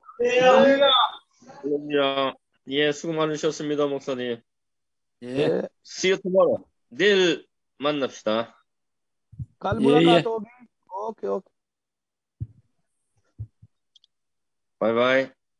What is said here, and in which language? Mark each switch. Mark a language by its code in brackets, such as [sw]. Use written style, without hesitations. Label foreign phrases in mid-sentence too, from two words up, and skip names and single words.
[ko] 할렐루야. 예, 수고 많으셨습니다, 목사님. 예. [en] See you tomorrow. [ko] 내일 만납시다. [hi] कल [ko] 예, [hi] मुलाकात [ko] 예. [hi] होगी। [en] okay okay. [ko] 바이바이.